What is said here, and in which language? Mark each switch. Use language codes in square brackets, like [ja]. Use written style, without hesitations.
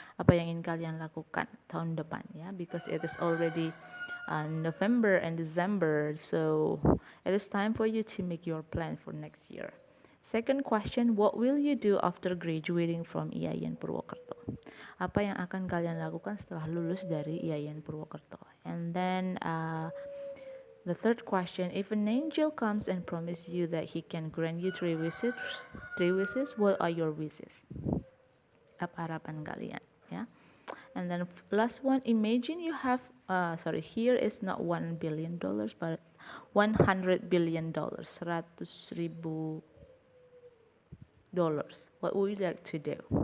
[id] Apa yang ingin kalian lakukan tahun depan, ya? [en] Because it is already November and December, so it is time for you to make your plan for next year. Second question, what will you do after graduating from IAIN Purwokerto? [id] Apa yang akan kalian lakukan setelah lulus dari IAIN Purwokerto? [en] And then the third question, if an angel comes and promises you that he can grant you 3 wishes, what are your wishes? [id] Apa harapan kalian, ya? [en] And then last one, imagine you have sorry, here is not $1 billion but $100 billion, 100,000 dollars. What would you like to do?